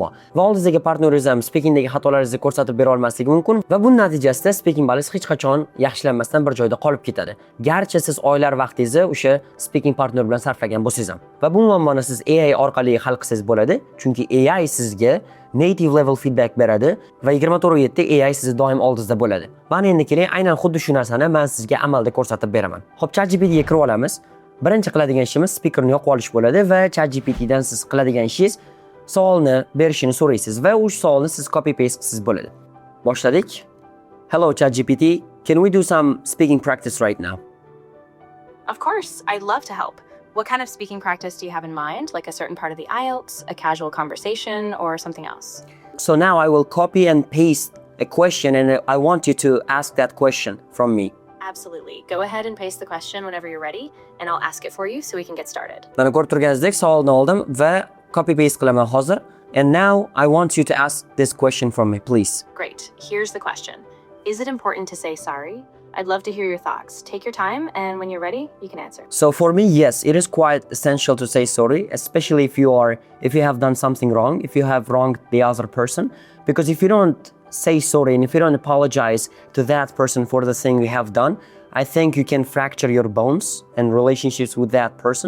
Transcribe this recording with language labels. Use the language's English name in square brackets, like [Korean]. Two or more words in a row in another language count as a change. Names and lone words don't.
[Uzbek] Va oldingizdagi partneringiz ham speakingdagi xatolaringizni ko'rsatib bera olmasligi mumkin va buning natijasida speaking balingiz hech qachon yaxshilanmasdan bir joyda qolib ketadi. Garchi siz oylar vaqtingizni o'sha [English] speaking partner [Uzbek] bilan sarflagan bo'lsangiz ham. Va bu muammoni siz AI orqali hal qilsangiz bo'ladi. Chunki AI sizga [English] native level feedback [Uzbek] beradi va 24/7 AI sizni doim oldingizda bo'ladi. Mana endi keling, aynan xuddi shu narsani men sizga amalda ko'rsatib beraman. Xo'p, ChatGPT ga kirib olamiz. Birinchi qiladigan ishimiz speakerni yoqib olish bo'ladi va ChatGPT dan siz qiladigan ishingiz savolni berishini so'raysiz va o'sha savolni siz [English] copy paste [Uzbek] qilsangiz bo'ladi. Boshladik. [English] Hello ChatGPT, can we do some speaking practice right now? Of course, I'd love to help. What kind of speaking practice do you have in mind? Like a certain part of the IELTS, a casual conversation, or something else? So now I will copy and paste a question and I want you to ask that question from me. Absolutely. Go ahead and paste the question whenever you're ready, and I'll ask it for you so we can get started. [Uzbek] Mana ko'rib turganingizdek savolni oldim va [English] copy paste [Uzbek] qilaman hozir. [English] And now I want you to ask this question from me, please. Great. Here's the question. Is it important to say sorry? I'd love to hear your thoughts. Take your time, and when you're ready, you can answer. So for me, yes, it is quite essential to say sorry, especially if you have done something wrong, if you have wronged the other person, because if you don't say sorry and if you don't apologize to that person for the thing you have done, I think you can fracture your bones and relationships with that person.